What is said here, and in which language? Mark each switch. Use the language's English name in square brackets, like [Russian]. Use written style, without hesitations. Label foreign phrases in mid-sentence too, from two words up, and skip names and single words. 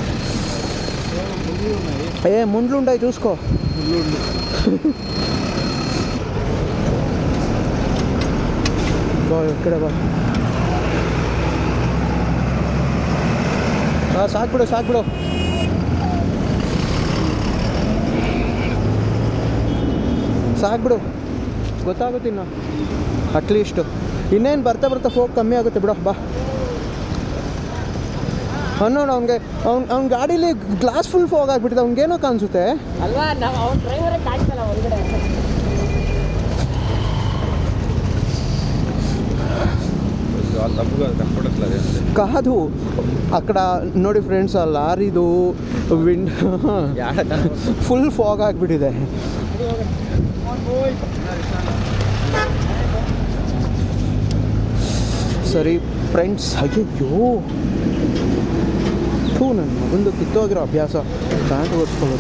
[Telugu] ముండ్లు ఉంటాయి చూసుకో. [Kannada] ఇక్కడ ಸಾಕ್ಬಿಡು ಗೊತ್ತಾಗುತ್ತಿನ್ನ. [English] at least [Kannada] ಇನ್ನೇನು ಬರ್ತಾ ಫೋಕ್ ಕಮ್ಮಿ ಆಗುತ್ತೆ ಬಿಡು. ಬಾ ನೋಡು, ಅವ್ನ ಗಾಡೀಲಿ ಗ್ಲಾಸ್ [English] full fog [Kannada] ಆಗಿಬಿಟ್ಟಿದೆ. ಅವ್ನಿಗೇನೋ ಕಾಣಿಸುತ್ತೆ ಅಲ್ವಾ, ಅವ್ನ ಡ್ರೈವರೇ ಕಾಣಿಸಲ್ಲ ಹೊರಗಡೆ. [Telugu] కాదు అక్కడ [Kannada] ನೋಡಿ ಫ್ರೆಂಡ್ಸ್, ಆ ಲಾರಿದು [English] full fog [Kannada] ಆಗಿಬಿಟ್ಟಿದೆ. ಸರಿ ಫ್ರೆಂಡ್ಸ್, ಅಯ್ಯೋ ನನ್ನ ಮಗಂದು ಕಿತ್ತೋಗಿರೋ ಅಭ್ಯಾಸ ಪ್ಯಾಂಟ್ ಓಡಿಸ್ಕೊಳ್ಳೋದು.